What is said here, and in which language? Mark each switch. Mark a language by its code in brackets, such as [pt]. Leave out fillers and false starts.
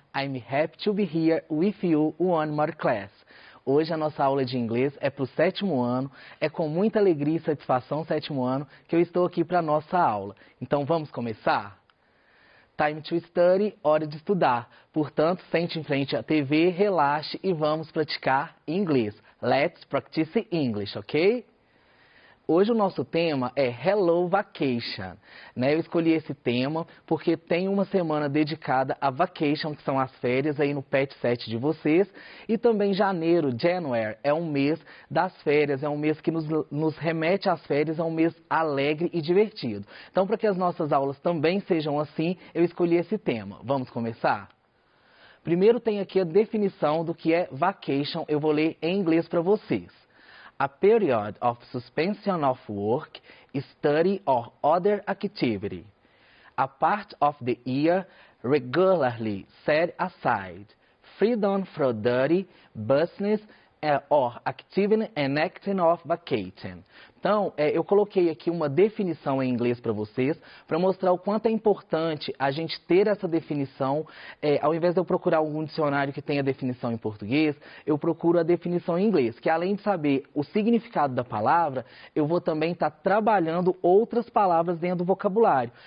[en] I'm happy to be here with you one more class. [pt] Hoje a nossa aula de inglês é para o 7º ano, é com muita alegria e satisfação 7º ano que eu estou aqui para a nossa aula. Então vamos começar? [en] Time to study, [pt] hora de estudar. Portanto, sente em frente à TV, relaxe e vamos praticar inglês. [en] Let's practice English, ok? [pt] Hoje o nosso tema é Hello Vacation, né? Eu escolhi esse tema porque tem uma semana dedicada a vacation, que são as férias aí no Pet 7 de vocês, e também janeiro, January, é um mês das férias, é um mês que nos remete às férias, é um mês alegre e divertido. Então, para que as nossas aulas também sejam assim, eu escolhi esse tema. Vamos começar? Primeiro tem aqui a definição do que é vacation, eu vou ler em inglês para vocês. [en] A period of suspension of work, study or other activity. A part of the year regularly set aside. Freedom from duty, business or activity and acting of vacation. [pt] Então, eu coloquei aqui uma definição em inglês para vocês, para mostrar o quanto é importante a gente ter essa definição. Ao invés de eu procurar algum dicionário que tenha definição em português, eu procuro a definição em inglês, que além de saber o significado da palavra, eu vou também estar trabalhando outras palavras dentro do vocabulário.